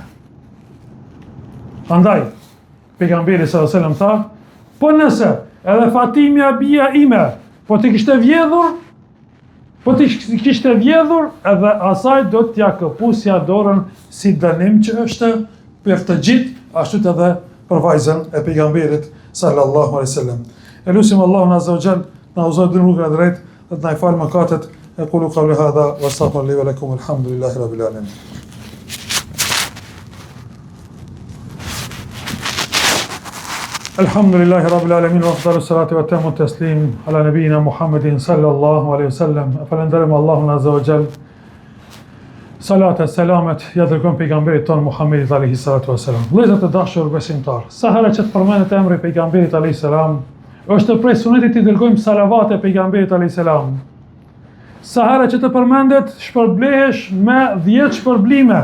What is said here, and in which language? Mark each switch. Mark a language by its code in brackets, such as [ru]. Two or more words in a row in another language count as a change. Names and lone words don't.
[sq] Andaj pejgamberi [ar] صلى الله عليه وسلم [sq] tha, po nëse edhe Fatimja bia ime, po të kishte vjedhur, edhe asaj do t'ja këpusja dorën si dënim që është për të gjithë, ashtu edhe për vajzën e pejgamberit [ar] صلى الله عليه وسلم. [sq] Elusim Allahun [ar] عز وجل [sq] na uzoj në rrugën e drejtë dhe të na I falë mëkatet. [ar] أقول قولي هذا وأستغفر لي ولكم الحمد لله رب العالمين. الحمد لله رب العالمين وأفضل الصلاة وأتم التسليم على نبينا محمد صلى الله عليه وسلم. [sq] Falenderojmë Allahun [ar] عز وجل. [sq] Salat e selamet ja dërgojmë pejgamberit ton Muhammedit [ar] عليه الصلاة والسلام. [sq] Vëllezër të dashur besimtar, sa herë që të përmendet emri pejgamberit [ar] عليه السلام, [sq] është prej sunetit të dërgojmë salavate pejgamberit [ar] عليه السلام. [sq] Sa herë që të përmendet, shpërblehesh me 10 shpërblime.